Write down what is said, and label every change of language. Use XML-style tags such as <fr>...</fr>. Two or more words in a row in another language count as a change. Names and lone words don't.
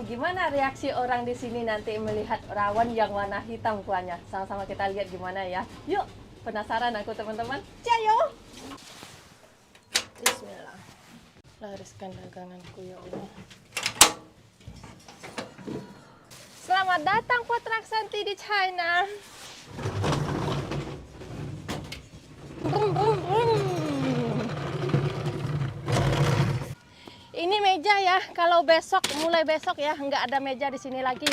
<id>Gimana reaksi orang di sini nanti melihat rawon yang warna hitam kuahnya? Sama-sama kita lihat gimana ya. Yuk, penasaran aku teman-teman. Cayo. Bismillah. Lariskan daganganku</id> <ar>ya Allah.</ar> <id>Selamat datang Potrak Santi di China. Brum, brum, brum. Ini meja ya, kalau mulai besok ya, nggak ada meja di sini lagi.</id>